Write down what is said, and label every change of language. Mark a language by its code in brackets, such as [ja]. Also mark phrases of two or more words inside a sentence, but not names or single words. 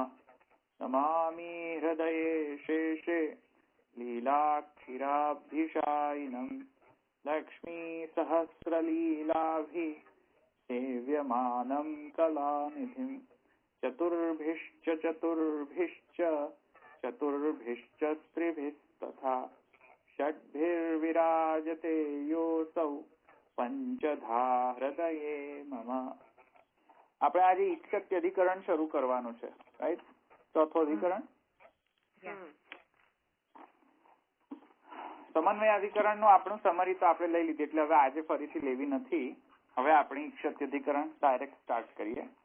[sa] नमामि हृदये शेषे लीलाक्षीराब्धिशायिनं लक्ष्मीसहस्रलीलाभिः सेव्यमानं कलानिधिं चतुर्भिश्च स्त्रिभिस्तथा षड्भिर्विराजते योऽसौ पंचधा हृदये मम। [gu] આપણે આજે ઈક્ષત્ય અધિકરણ શરૂ કરવાનું છે, રાઈટ? ચોથું અધિકરણ સમન્વય અધિકરણ નું આપણું સમરી તો આપણે લઈ લીધી, એટલે હવે આજે ફરીથી લેવી નથી. હવે આપણે ઈક્ષત્ય અધિકરણ [en] direct start [gu] કરીએ.